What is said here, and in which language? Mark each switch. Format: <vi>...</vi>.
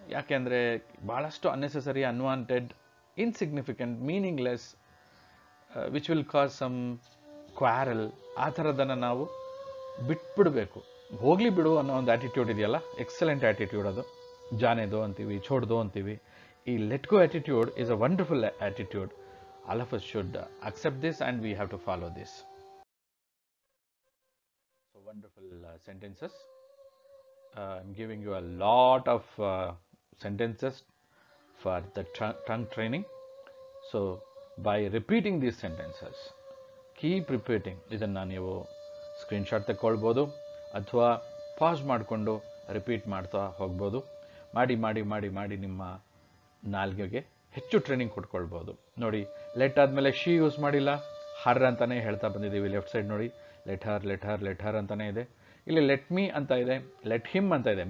<kn>ಯಾಕೆಂದರೆ ಭಾಳಷ್ಟು</kn> <en>unnecessary, unwanted, insignificant, meaningless, which will cause some quarrel,</en> <kn>ಆ ಥರದನ್ನು ನಾವು ಬಿಟ್ಬಿಡಬೇಕು. ಹೋಗಲಿ ಬಿಡು ಅನ್ನೋ ಒಂದು ಆ್ಯಟಿಟ್ಯೂಡ್ ಇದೆಯಲ್ಲ, ಎಕ್ಸಲೆಂಟ್ ಆ್ಯಟಿಟ್ಯೂಡ್ ಅದು.</kn> <hi>ಜಾನೆದೋ</hi> <kn>ಅಂತೀವಿ,</kn> <hi>ಛೋಡ್ದೋ</hi> <kn>ಅಂತೀವಿ.</kn> <en>ಈ let go attitude is a wonderful attitude. All of us should accept this and we have to follow this. Wonderful sentences. I'm giving you a lot of sentences for the tongue training. So by repeating these sentences, keep repeating.</en> <kn>ಇದನ್ನು ನೀವು screenshot ತಗೊಳ್ಬೋದು ಅಥವಾ pass ಮಾಡಿಕೊಂಡು repeat ಮಾಡ್ತಾ ಹೋಗ್ಬೋದು. ಮಾಡಿ ಮಾಡಿ ಮಾಡಿ ಮಾಡಿ ನಿಮ್ಮ ನಾಲ್ಗೆಗೆ ಹೆಚ್ಚು ಟ್ರೈನಿಂಗ್ ಕೊಟ್ಕೊಳ್ಬೋದು. ನೋಡಿ, ಲೆಟ್ ಆದಮೇಲೆ ಶಿ ಯೂಸ್ ಮಾಡಿಲ್ಲ, ಹರ್ ಅಂತಲೇ ಹೇಳ್ತಾ ಬಂದಿದ್ದೀವಿ. ಲೆಫ್ಟ್ ಸೈಡ್ ನೋಡಿ,</kn> <en>let her let her let her</en> <kn>ಅಂತಲೇ ಇದೆ. ಇಲ್ಲಿ ಲೆಟ್ ಮೀ ಅಂತ ಇದೆ, ಲೆಟ್ ಹಿಮ್ ಅಂತ ಇದೆ.</kn>